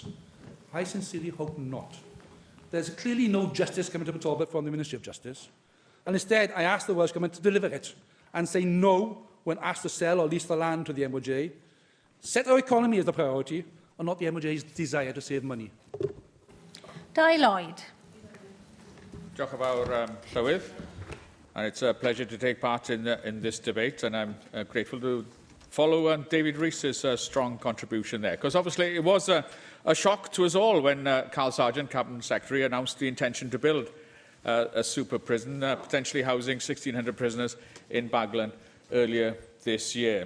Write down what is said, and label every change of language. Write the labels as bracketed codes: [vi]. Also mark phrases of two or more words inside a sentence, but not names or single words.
[en] I sincerely hope not. There's clearly no justice coming to Port Talbot from the Ministry of Justice. And instead, I asked the Welsh Government to deliver it and say no when asked to sell or lease the land to the MOJ. Set our economy as the priority and not the MOJ's desire to save money. Dai Lloyd. [cy] Diolch yn fawr, Llywydd. [en] And it's a pleasure to take part in this debate, and I'm grateful to follow David Rees's strong contribution there, because obviously it was a shock to us all when Carl Sargent, Cabinet Secretary, announced the intention to build a super prison, potentially housing 1,600 prisoners in Baglan earlier this year.